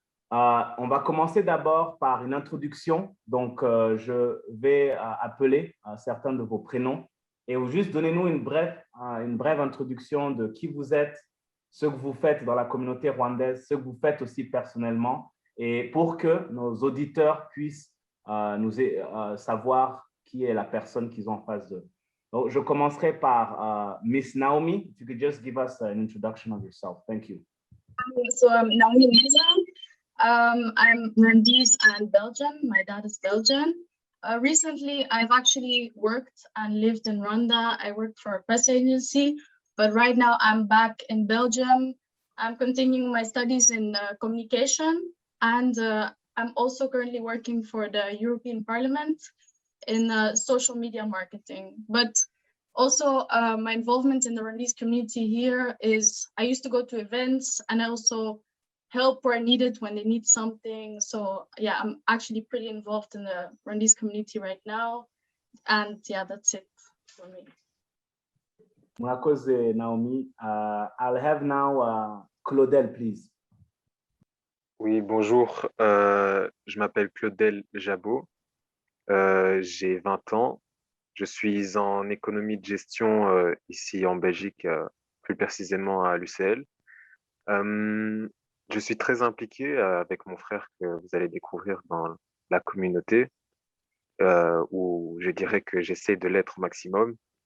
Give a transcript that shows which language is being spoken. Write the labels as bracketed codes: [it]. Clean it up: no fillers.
[fr] On va commencer d'abord par une introduction. Donc, je vais appeler certains de vos prénoms et juste donnez-nous une brève introduction de qui vous êtes, ce que vous faites dans la communauté rwandaise, ce que vous faites aussi personnellement, et pour que nos auditeurs puissent savoir qui est la personne qu'ils ont en face d'eux. Donc, je commencerai par Miss Naomi. [en] If you could just give us an introduction of yourself. Thank you. So I'm Naomi Neza. I'm Rwandese and Belgian. My dad is Belgian. Recently, I've actually worked and lived in Rwanda. I worked for a press agency, but right now I'm back in Belgium. I'm continuing my studies in communication, and I'm also currently working for the European Parliament in social media marketing. But also my involvement in the Rwandese community here is I used to go to events and I also help where needed when they need something. So yeah, I'm actually pretty involved in the Rwandese community right now. And yeah, that's it for me. [rw] Mwakoze, Naomi. [en] I'll have now Claudel, please. [fr] Oui, bonjour. Je m'appelle Claudel Jabot. J'ai 20 ans. Je suis en économie de gestion ici en Belgique, plus précisément à l'UCL. Je suis très impliqué avec mon frère que vous allez découvrir dans la communauté, où je dirais que j'essaie de l'être au maximum.